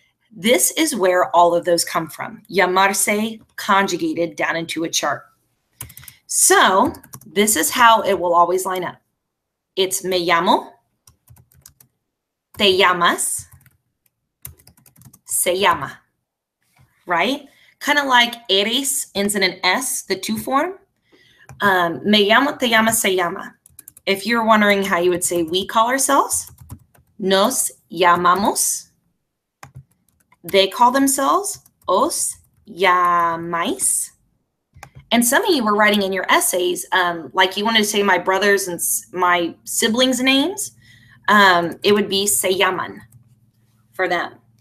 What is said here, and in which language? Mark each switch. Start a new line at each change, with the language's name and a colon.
English: This is where all of those come from. Llamarse conjugated down into a chart. So this is how it will always line up. it's
Spanish: me llamo, te llamas, se llama,
English: right? Kind of like eres ends in an S, the to form.
Spanish: Me llamo, te llamas, se llama.
English: If you're wondering how you would say we call ourselves,
Spanish: nos llamamos.
English: They call themselves,
Spanish: os llamáis.
English: And some of you were writing in your essays, like you wanted to say my brothers and my siblings' names, it would be
Spanish: se llaman
English: for them.